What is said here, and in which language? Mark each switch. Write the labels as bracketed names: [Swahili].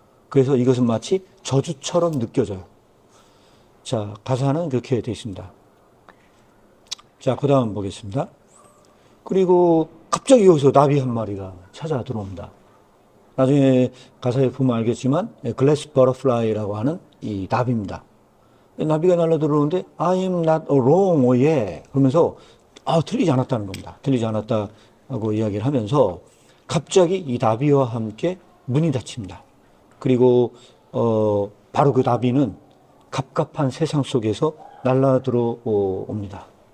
[Korean] 그래서 이것은 마치 저주처럼 느껴져요. 자, 가사는 그렇게 되어 있습니다. 자, 그 다음 보겠습니다. 그리고 갑자기 여기서 나비 한 마리가 찾아 들어옵니다. 나중에 가사에 보면 알겠지만 글래스 버터플라이라고 하는 이 나비입니다. 나비가 날라 들어오는데 [English] I am not wrong, oh yeah. [Korean] 그러면서 틀리지 않았다는 겁니다. 틀리지 않았다고 이야기를 하면서 갑자기 이 나비와 함께 문이 닫힙니다. 그리고 바로 그 나비는 갑갑한 세상 속에서 날라 들어옵니다.